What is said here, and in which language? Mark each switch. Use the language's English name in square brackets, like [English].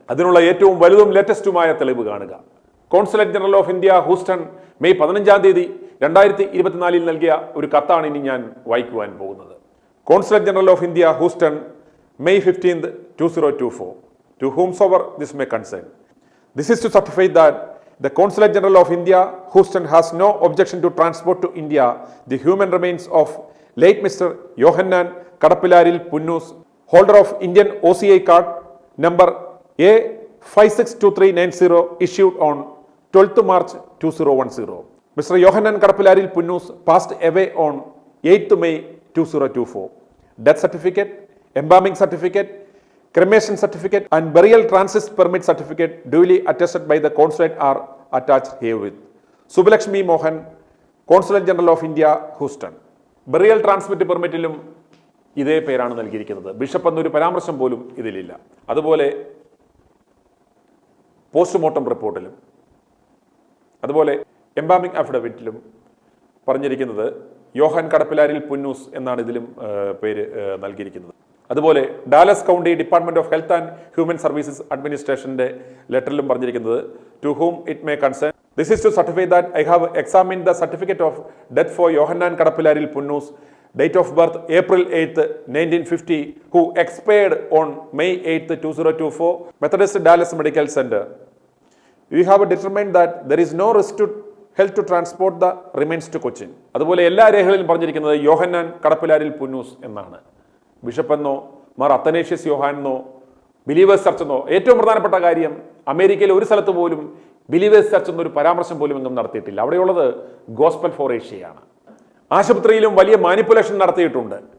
[Malayalam] അതിനുള്ള ഏറ്റവും വലുതും ലേറ്റസ്റ്റുമായ തെളിവ് കാണുക. Consulate general of India Houston May 15 2024 നൽകിയ ഒരു കത്താണ് ഇനി ഞാൻ വായിക്കുവാൻ പോകുന്നത്. Consulate general of India Houston May 15, 2024. [English] To whomsoever this may concern. This is to certify that the Consulate General of India, Houston, has no objection to transport to India the human remains of late Mr. Yohannan Kadapillaril Punnus, holder of Indian OCI card number A562390, issued on 12th March 2010. Mr. Yohannan Kadapillaril Punnus passed away on 8th May 2024. Death certificate, embalming certificate, cremation certificate and burial transit permit certificate duly attested by the consulate are attached herewith. Subbalakshmi Mohan, Consulate General of India, Houston. [Malayalam] Burial transmit പെർമിറ്റിലും ഇതേ പേരാണ് നൽകിയിരിക്കുന്നത്. Bishop എന്നൊരു പരാമർശം പോലും ഇതിലില്ല. അതുപോലെ postmortem റിപ്പോർട്ടിലും അതുപോലെ embalming അഫിഡവിറ്റിലും പറഞ്ഞിരിക്കുന്നത് Yohan കടപ്പിലാരിൽ Punnoose എന്നാണ് ഇതിലും പേര് നൽകിയിരിക്കുന്നത്. അതുപോലെ Dallas county department of health and human services അഡ്മിനിസ്ട്രേഷന്റെ ലെറ്ററിലും പറഞ്ഞിരിക്കുന്നത് [English] To whom it may concern. This is to certify that I have examined the certificate of death for Yohannan Kadappilaril Punnoose, date of birth April 8, 1950, who expired on May 8, 2024, Methodist Dallas Medical Center. We have determined that there is no risk to health to transport the remains to Cochin. [Malayalam] അതുപോലെ എല്ലാ രേഖകളിലും പറഞ്ഞിരിക്കുന്നത് യോഹന്നാൻ കടപ്പിലാരിൽ പുന്നൂസ് എന്നാണ്. ബിഷപ്പെന്നോ Mar Athanasius യോഹാനെന്നോ believers church എന്നോ. ഏറ്റവും പ്രധാനപ്പെട്ട കാര്യം, അമേരിക്കയിൽ ഒരു സ്ഥലത്ത് പോലും ബിലീവേഴ്സ് ചർച്ച് എന്നൊരു പരാമർശം പോലും എങ്ങും നടത്തിയിട്ടില്ല. അവിടെയുള്ളത് ഗോസ്പൽ ഫോർ ഏഷ്യയാണ്. ആശുപത്രിയിലും വലിയ മാനിപ്പുലേഷൻ നടത്തിയിട്ടുണ്ട്.